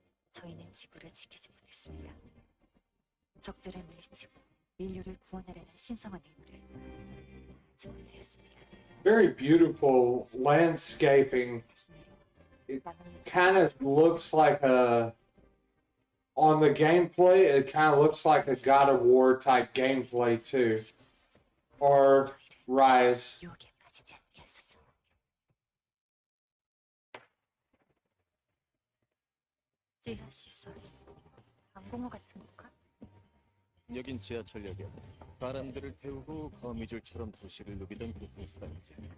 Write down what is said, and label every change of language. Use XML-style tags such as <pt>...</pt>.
<ko>저희는 지구를 지키지 못했습니다. 적들을 물리치고 인류를 구원하려는 신성한 임무를 하지 못하였습니다.</ko> <en>Very beautiful landscaping. It kind of looks like a, on the gameplay, it kind of looks like a God of War type gameplay too. Or Rise.</en> <ko>유혹에 빠지지 않게 하소서. 지하 시설, 항공모 같은 건가? 여긴 지하철역이야. 사람들을 태우고 거미줄처럼 도시를 누비던 그 보수단지.</ko>